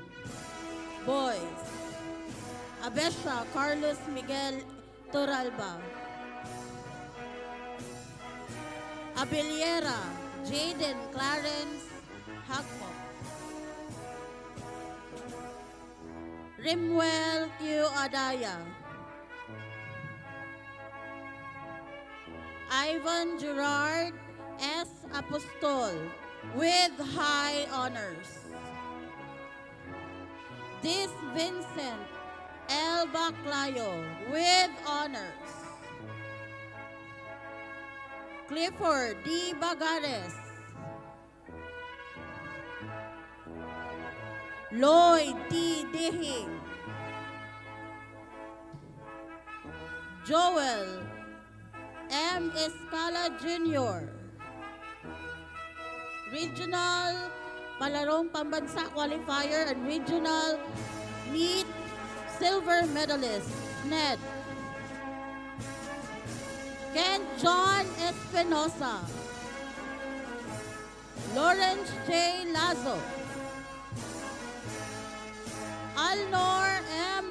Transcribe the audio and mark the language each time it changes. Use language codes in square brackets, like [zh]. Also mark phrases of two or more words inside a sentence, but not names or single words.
[en] Boys, Abesha Carlos Miguel Toralba. Abeliera Jaden Clarence Hagmo. Rimwell Q. Adaya. Ivan Gerard S. Apostol with high honors. Dis Vincent L. Baclayo with honors. Clifford D. Bagares. Lloyd T. Dihing. Joel M. Escala Jr. Regional Palarong Pambansa Qualifier and Regional Meet Silver Medalist, Ned. Ken John Espinosa. Lawrence J. Lazo. Alnor M.